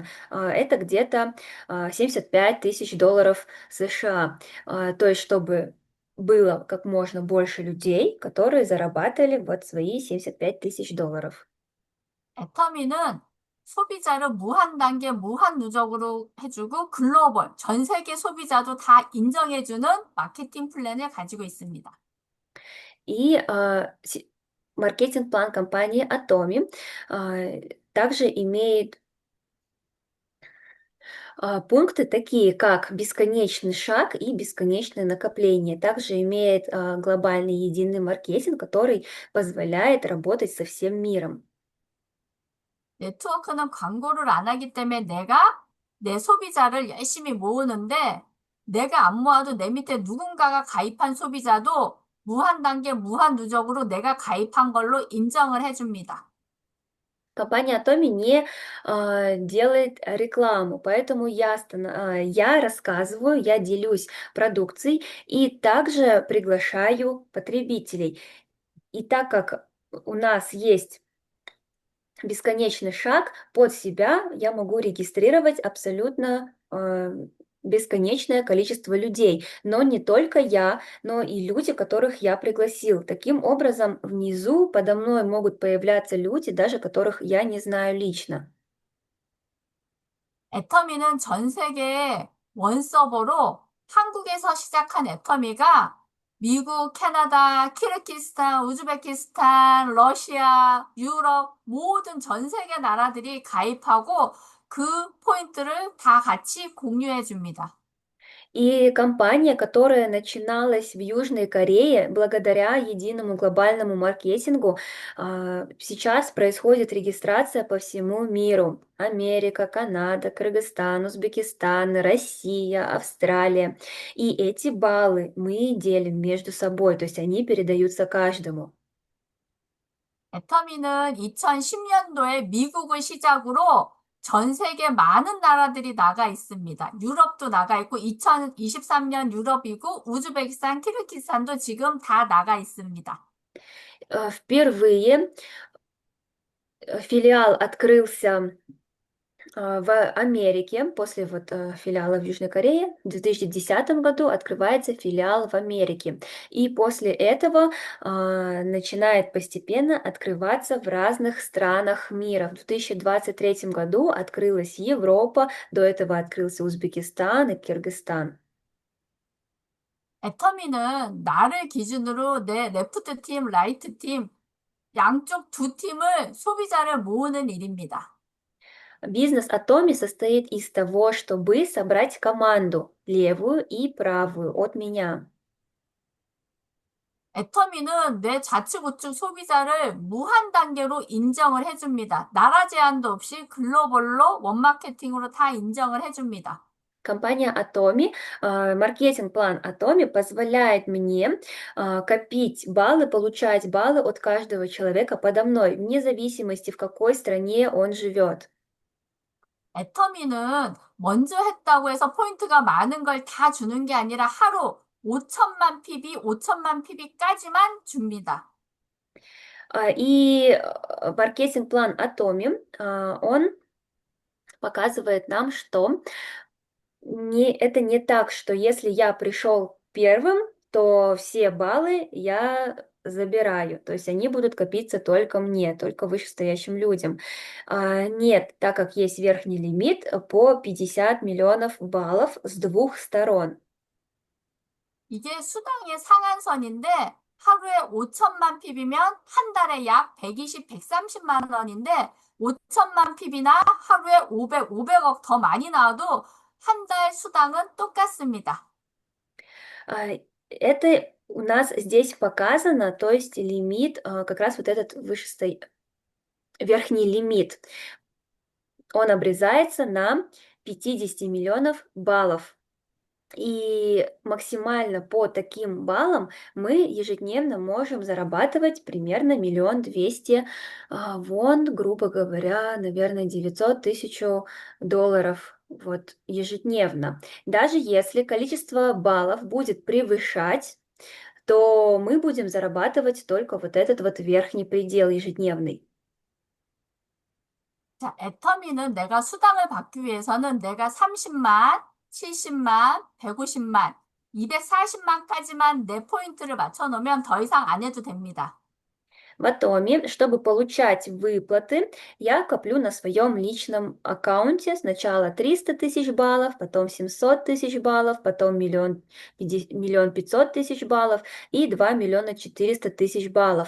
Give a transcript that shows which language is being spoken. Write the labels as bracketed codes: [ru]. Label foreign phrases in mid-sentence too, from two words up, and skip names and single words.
[ru] Это где-то 75 тысяч долларов США. То есть, чтобы было как можно больше людей, которые зарабатывали вот свои 75 тысяч долларов. [ko] 애터미는 소비자를 무한 단계, 무한 누적으로 해주고 글로벌, 전 세계 소비자도 다 인정해주는 마케팅 플랜을 가지고 있습니다. [ru] И маркетинг-план компании Atomi также имеет пункты такие, как бесконечный шаг и бесконечное накопление. Также имеет глобальный единый маркетинг, который позволяет работать со всем миром. [ko] 네트워크는 광고를 안 하기 때문에 내가 내 소비자를 열심히 모으는데 내가 안 모아도 내 밑에 누군가가 가입한 소비자도 무한 단계, 무한 누적으로 내가 가입한 걸로 인정을 해줍니다. [ru] Компания Atomi не делает рекламу, поэтому я рассказываю, я делюсь продукцией и также приглашаю потребителей. И так как у нас есть бесконечный шаг под себя, я могу регистрировать абсолютно бесконечное количество людей, но не только я, но и люди, которых я пригласил. Таким образом, внизу подо мной могут появляться люди, даже которых я не знаю лично. [ko] 애터미는 전 세계의 원서버로 한국에서 시작한 애터미가 미국, 캐나다, 키르기스탄, 우즈베키스탄, 러시아, 유럽 모든 전 세계 나라들이 가입하고 그 포인트를 다 같이 공유해 줍니다. [ru] И компания, которая начиналась в Южной Корее, благодаря единому глобальному маркетингу, сейчас происходит регистрация по всему миру. Америка, Канада, Кыргызстан, Узбекистан, Россия, Австралия. И эти баллы мы делим между собой, то есть они передаются каждому. [ko] 애터미는 2010년도에 미국을 시작으로 전 세계 많은 나라들이 나가 있습니다. 유럽도 나가 있고 2023년 유럽이고 우즈베키스탄, 키르기스탄도 지금 다 나가 있습니다. [ru] Впервые филиал открылся в Америке, после филиала в Южной Корее, в 2010 году открывается филиал в Америке. И после этого начинает постепенно открываться в разных странах мира. В 2023 году открылась Европа, до этого открылся Узбекистан и Кыргызстан. [ko] 애터미는 나를 기준으로 내 [en] left team, right team, [ko] 양쪽 두 팀을 소비자를 모으는 일입니다. [ru] Бизнес Atomi состоит из того, чтобы собрать команду, левую и правую от меня. [ko] 애터미는 내 좌측 우측 소비자를 무한 단계로 인정을 해줍니다. 나라 제한도 없이 글로벌로 원마케팅으로 다 인정을 해줍니다. [ru] Компания Atomi, маркетинг-план Atomi позволяет мне копить баллы, получать баллы от каждого человека подо мной, вне зависимости, в какой стране он живет. [ko] 애터미는 먼저 했다고 해서 포인트가 많은 걸 다 주는 게 아니라 하루 5천만 PB, 5천만 PB까지만 줍니다. [ru] И маркетинг-план Atomi, он показывает нам, что это не так, что если я пришел первым, то все баллы я забираю. То есть они будут копиться только мне, только вышестоящим людям. Нет, так как есть верхний лимит по 50 миллионов баллов с двух сторон. [ko] 이게 수당의 상한선인데 하루에 5천만 PB면 한 달에 약 120, 130만 원인데 5천만 PB나 하루에 500, 500억 더 많이 나와도 한 달 수당은 똑같습니다. [ru] Это у нас здесь показано, то есть лимит, как раз вот этот верхний лимит, он обрезается на 50 миллионов баллов. И максимально по таким баллам мы ежедневно можем зарабатывать примерно 1 200 000 вон, грубо говоря, наверное, 900 тысяч долларов вот ежедневно. Даже если количество баллов будет превышать, то мы будем зарабатывать только вот этот вот верхний предел ежедневный. [ko] 자, 애터미는 내가 수당을 받기 위해서는 내가 30만, 70만, 150만, 240만까지만 내 포인트를 맞춰놓으면 더 이상 안 해도 됩니다. [ru] В Атоме, чтобы получать выплаты, я коплю на своем личном аккаунте сначала 300 тысяч баллов, потом 700 тысяч баллов, потом миллион 500 тысяч баллов и 2 миллиона 400 тысяч баллов.